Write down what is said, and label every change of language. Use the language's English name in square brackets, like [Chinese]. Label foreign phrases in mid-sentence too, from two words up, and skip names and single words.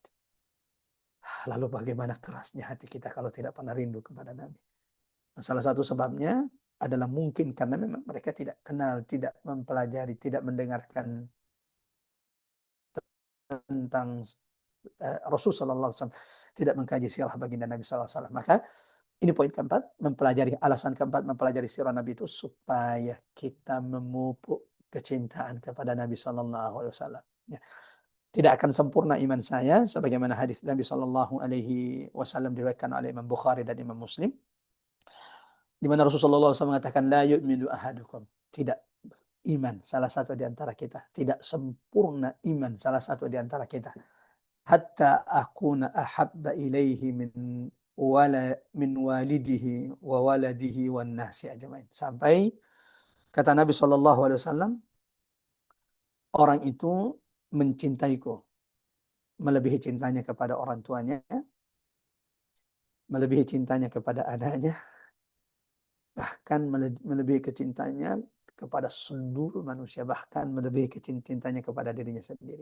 [Indonesian] Lalu bagaimana kerasnya hati kita kalau tidak pernah rindu kepada Nabi. Nah, salah satu sebabnya adalah mungkin karena memang mereka tidak kenal, tidak mempelajari, tidak mendengarkan tentang Rasul [Arabic] صلى الله عليه وسلم, [Indonesian] tidak mengkaji sirah baginda Nabi [Arabic] صلى الله عليه وسلم. [Indonesian] Maka ini poin keempat, mempelajari alasan keempat, mempelajari sirah Nabi itu supaya kita memupuk kecintaan kepada Nabi [Arabic] صلى الله عليه وسلم. [Indonesian] Ya. Tidak akan sempurna iman saya, sebagaimana hadis Nabi [Arabic] صلى الله عليه وسلم [Indonesian] diriwayatkan oleh Imam Bukhari dan Imam Muslim, di mana Rasulullah SAW mengatakan, [Arabic] لا يؤمن أحدكم, [Indonesian] tidak iman salah satu di antara kita, tidak sempurna iman salah satu di antara kita, [Arabic] حتى أكون أحب إليه من والده وولده والناس أجمعين. [Indonesian] Sampai kata Nabi [Arabic] صلى الله عليه وسلم, [Indonesian] orang itu mencintaiku melebihi cintanya kepada orang tuanya, melebihi cintanya kepada anaknya, bahkan melebihi kecintanya kepada seluruh manusia, bahkan melebihi kecintanya kepada dirinya sendiri.